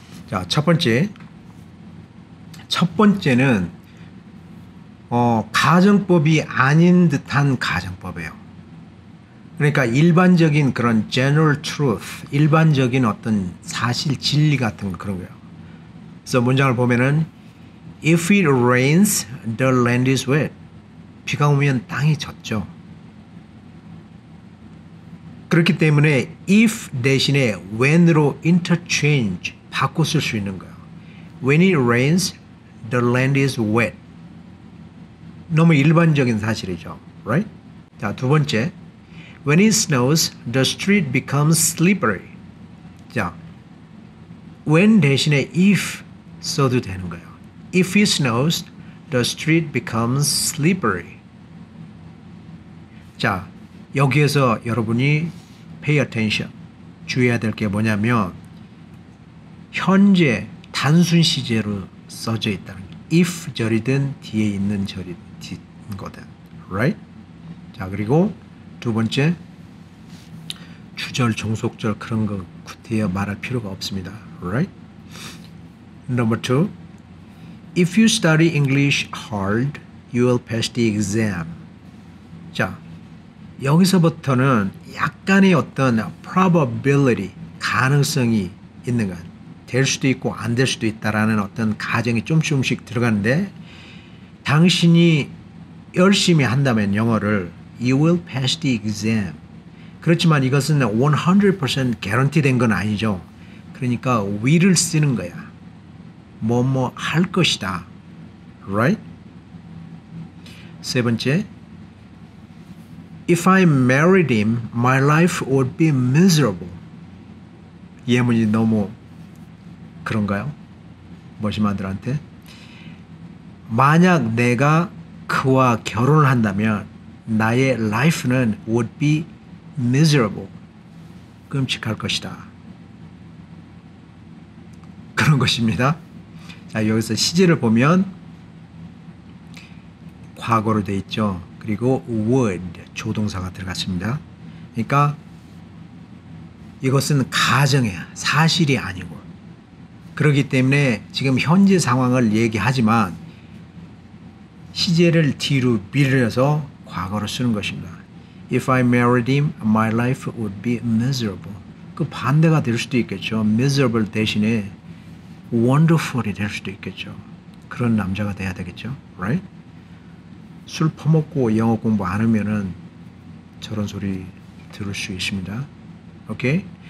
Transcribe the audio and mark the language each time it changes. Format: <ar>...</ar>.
<ko>자, 첫 번째는 가정법이 아닌 듯한 가정법이에요. 그러니까 일반적인 그런</ko> <en>general truth,</en> <ko>일반적인 어떤 사실 진리 같은 거 그런 거예요.</ko> <en>그래서 문장을 보면은 If it rains, the land is wet.</en> <ko>비가 오면 땅이 젖죠. 그렇기 때문에 if 대신에 when으로 interchange 바꿔 쓸 수 있는 거예요.</ko> <en>When it rains, the land is wet.</en> <ko>너무 일반적인 사실이죠.</ko> <en>Right?</en> <ko>자, 두 번째.</ko> <en>When it snows, the street becomes slippery.</en> <ko>자, when 대신에 if 써도 되는 거예요.</ko> <en>If it snows, the street becomes slippery.</en> <ko>자, 여기에서 여러분이</ko> <en>pay attention,</en> <ko>주의해야 될 게 뭐냐면 현재 단순 시제로 써져 있다는 게 if 절이든 뒤에 있는 절이든 거든.</ko> <en>Right?</en> <ko>자, 그리고 두 번째 주절, 종속절 그런 거 구태여 말할 필요가 없습니다.</ko> <en>Right? Number two. If you study English hard, you will pass the exam.</en> <ko>자, 여기서부터는 약간의 어떤 probability, 가능성이 있는 것. 될 수도 있고 안 될 수도 있다라는 어떤 가정이 조금씩 들어가는데 당신이 열심히 한다면 영어를</ko> <en>you will pass the exam.</en> <ko>그렇지만 이것은 100% guarantee 된 건 아니죠. 그러니까 will을 쓰는 거야. 뭐뭐 할 것이다.</ko> <en>Right?</en> <ko>세 번째,</ko> <en>If I married him, my life would be miserable.</en> <ko>예문이 너무 그런가요? 머시마들한테. 만약 내가 그와 결혼을 한다면 나의 life는</ko> <en>would be miserable.</en> <ko>끔찍할 것이다. 그런 것입니다. 자, 여기서 시제를 보면 과거로 되어 있죠. 그리고 would 조동사가 들어갔습니다. 그러니까 이것은 가정이에요. 사실이 아니고. 그렇기 때문에 지금 현재 상황을 얘기하지만 시제를 뒤로 밀어서 과거로 쓰는 것입니다.</ko> <en>If I married him, my life would be miserable.</en> <ko>그 반대가 될 수도 있겠죠. miserable 대신에 wonderful이 될 수도 있겠죠. 그런 남자가 돼야 되겠죠.</ko> <en>Right?</en> <ko>술 퍼먹고 영어 공부 안 하면은 저런 소리 들을 수 있습니다. 오케이?</ko>